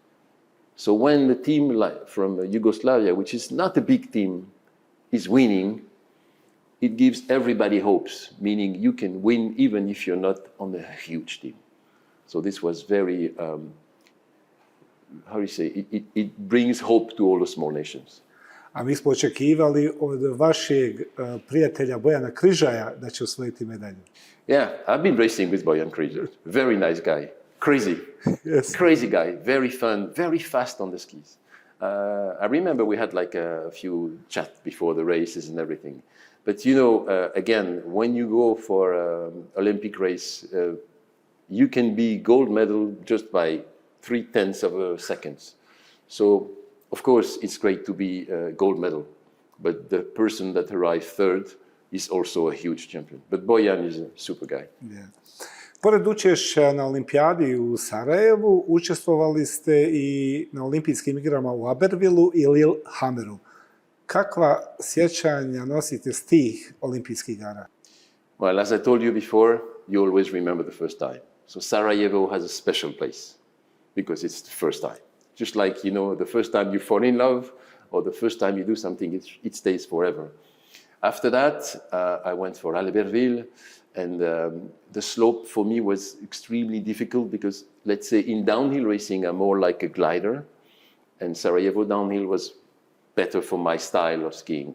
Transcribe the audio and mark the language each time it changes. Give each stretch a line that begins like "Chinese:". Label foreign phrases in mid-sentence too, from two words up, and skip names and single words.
English: So when the team from Yugoslavia, which is not a big team, is winning, it gives everybody hopes, meaning you can win even if you're not on a huge team. So this was very, how do you say, it brings hope to all the small nations.
Bosnian: A mi smo očekivali od vašeg prijatelja Bojana Križaja da će osvojiti medalju.
English: Yeah, I've been racing with Bojan Križaj. Very nice guy. Crazy. Yes. Crazy guy. Very fun. Very fast on the skis. I remember we had like a few chats before the races and everything. But you know, again, when you go for Olympic race, you can be gold medal just by 0.3 of a second. So, of course, it's great to be a gold medal. But the person that arrived third is also a huge champion. But Bojan is a super guy. Yeah.
Bosnian: Pored učešća na olimpijadi u Sarajevu, učestvovali ste i na olimpijskim igrama u Abervilu i Lillehammeru. Kakva sjećanja nosite s tih olimpijskih igara?
English: Well, as I told you before, you always remember the first time. So Sarajevo has a special place because it's the first time. Just like, you know, the first time you fall in love or the first time you do something, it stays forever. After that, I went for Albertville, and the slope for me was extremely difficult because, let's say, in downhill racing, I'm more like a glider, and Sarajevo downhill was better for my style of skiing.